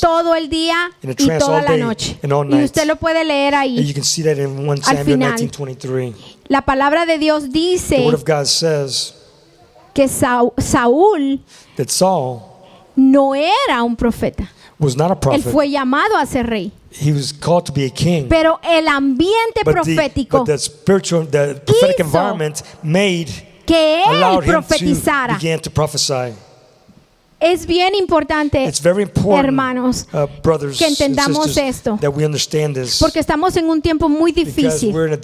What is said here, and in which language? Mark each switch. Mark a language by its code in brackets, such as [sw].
[es] todo el día y toda la noche. Y usted lo puede leer ahí. [en] And you can see that in 1 Samuel 19:23. [es] La palabra de Dios dice [en] the word of God says [es] que Saúl no era un profeta. [en] Was not a prophet. [es] Él fue llamado a ser rey. [en] He was called to be a king. [es] Pero el ambiente profético [en] the prophetic environment made [es] que él profetizara. [en] Began to prophesy. [es] Es bien importante, hermanos, que entendamos esto, porque estamos en un tiempo muy difícil.